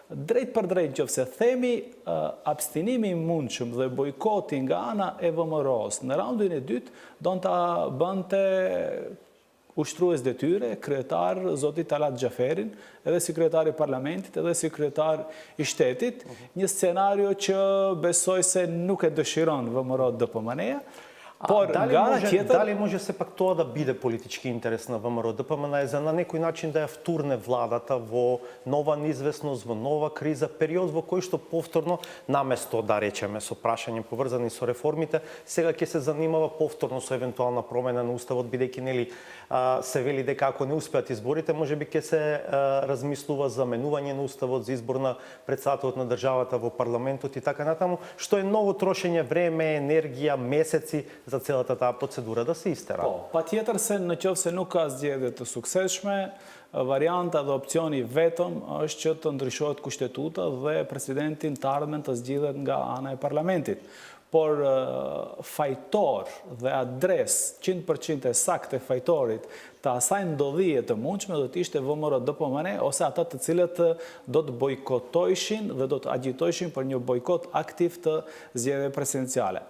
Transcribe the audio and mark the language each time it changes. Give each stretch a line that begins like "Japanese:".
Albanian: drejt për drejt qofse themi abstinimi I mundshëm dhe bojkoti nga ana e ВМРО-s në raundin e dytë do ta bënte ushtrues detyre, kryetar zoti Talat Xhaferin, edhe si kryetari I parlamentit, edhe si kryetar I shtetit, një scenario që besoj se nuk e dëshiron ВМРО DPMN-ja. Por
Macedonian: дали може сепак тоа да биде политички интерес на ВМРО ДПМН за на некој начин да ја втурне владата во нова неизвестност, во нова криза, период во кој што повторно наместо да речеме со прашање поврзани со реформите, сега ќе се занимава повторно со евентуална промена на уставот, бидејќи нели се вели дека ако не успеат изборите, можеби ќе се размислува за менување на уставот, за избор на председателот на државата во парламентот и така натаму, што е ново трошење време, енергија, месеци за целата таа процедура да се истера.
Albanian: Po, patjetër se në qoftë se nuk ka zgjedhje të suksesshme, varianta dhe opcioni vetëm është që të ndryshohet kushtetuta dhe presidentin të ardhmen të zgjidhet nga ana e parlamentit. Por fajtor dhe adres 100% e saktë e fajtorit të asaj ndodhije të mundshme do të ishte ВМРО DPMN ose ata të cilët do të bojkotojshin dhe do të agjitojshin për një bojkot aktiv të zgjedhjeve presidenciale.